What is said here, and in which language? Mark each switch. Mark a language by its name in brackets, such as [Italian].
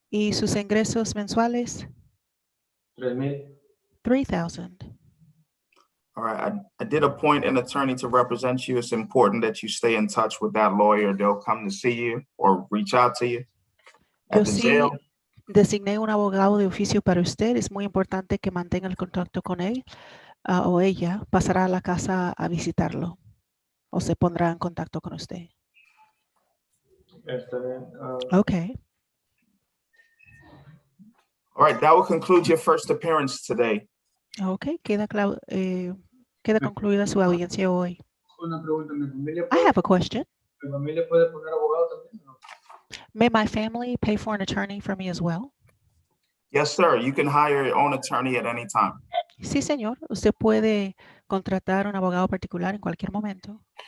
[Spanish] ¿Y sus ingresos mensuales? 3,000. 3,000. [English] All right. I did appoint an attorney to represent you. It's important that you stay in touch with that lawyer. They'll come to see you or reach out to you [Spanish] Yo [English] at the [Spanish] sí [English] jail. [Spanish] designé un abogado de oficio para usted. Es muy importante que mantenga el contacto con él o ella. Pasará a la casa a visitarlo o se pondrá en contacto con usted. Está bien. [English] Okay. All right. That will conclude your first appearance today. Okay. [Spanish] Queda concluida su audiencia hoy. Una pregunta, ¿mi familia [English] I have a question. [Spanish] ¿mi familia puede poner abogado también? ¿No? [English] May my family pay for an attorney for me as well? Yes, sir. You can hire your own attorney at any time. [Spanish] Sí, señor. Usted puede contratar un abogado particular en cualquier momento.